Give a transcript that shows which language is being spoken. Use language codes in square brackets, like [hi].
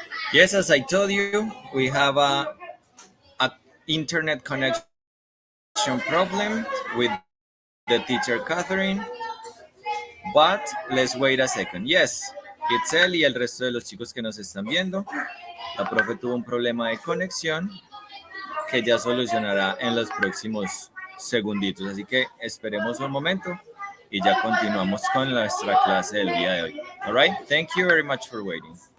[en] Yes, as I told you, we have a internet connection problem with the teacher Catherine, but let's wait a second. [es] Yes, Itzel y el resto de los chicos que nos están viendo, la profe tuvo un problema de conexión que ya solucionará en los próximos segunditos. Así que esperemos un momento y ya continuamos con nuestra clase del día de hoy. [en] All right, thank you very much for waiting.